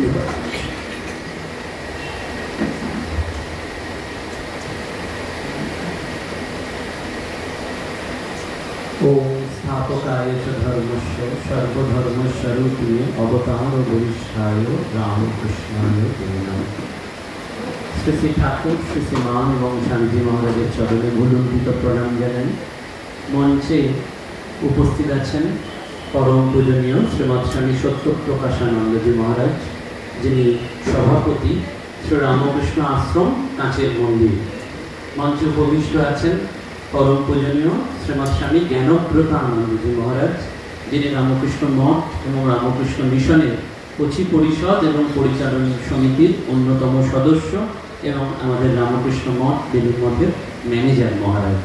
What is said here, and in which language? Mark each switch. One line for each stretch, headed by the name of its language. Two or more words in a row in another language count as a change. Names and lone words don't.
Sanskrit: ओम स्थापकाय च धर्मस्य सर्वधर्मस्वरूपिणे अवतार वरिष्ठाय रामकृष्णाय नमः।
Bangla: শ্রী শ্রী ঠাকুর শ্রী শ্রীমান এবং শান্তি মহারাজের চরণে ভূলম্বিত প্রণাম জানাই। মঞ্চে উপস্থিত আছেন পরম পূজনীয় শ্রীমৎ স্বামী সত্যপ্রকাশানন্দজি মহারাজ, যিনি সভাপতি শ্রী রামকৃষ্ণ আশ্রম কাঁচের মন্দির। মঞ্চে উপবিষ্ট আছেন পরম পূজনীয় শ্রীমৎ স্বামী জ্ঞানব্রতানন্দজি মহারাজ, যিনি রামকৃষ্ণ মঠ এবং রামকৃষ্ণ মিশনের কচি পরিষদ এবং পরিচালনা সমিতির অন্যতম সদস্য এবং আমাদের রামকৃষ্ণ মঠ দেবী মঠের ম্যানেজার মহারাজ।